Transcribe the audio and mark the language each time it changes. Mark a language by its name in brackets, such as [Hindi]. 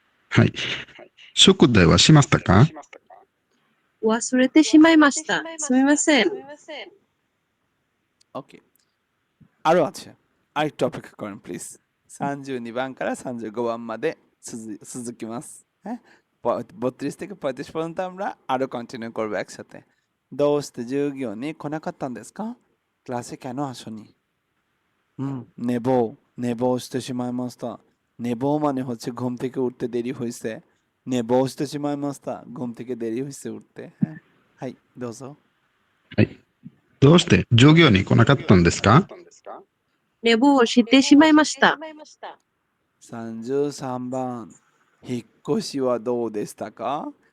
[Japanese] はい。宿題はしましたか？忘れてしまいました。すみません。 [Bangla] OK。 আরো আছে। আরেকটু অপেক্ষা করেন প্লিজ। [Japanese] 32番から35番まで続きます。 [Bangla] হ্যাঁ? 32থেকে 35পর্যন্ত আমরা আরো কন্টিনিউ করব একসাথে। [Japanese] どうして授業に来なかったんですか？ [Bangla] ক্লাসে কেন আসোনি? [Japanese] 寝坊してしまいました。 [Bangla] 寝坊মানে হচ্ছে ঘুম থেকে উঠতে দেরি হয়েছে। [Japanese] 寝坊してしまいました。 [Bangla] ঘুম থেকে দেরি হয়েছে উঠতে। হ্যাঁ? [Japanese] はい、どうぞ。はい。どうして授業に来なかったんですか？寝坊してしまいました。 33番。引っ越しはどうでしたか？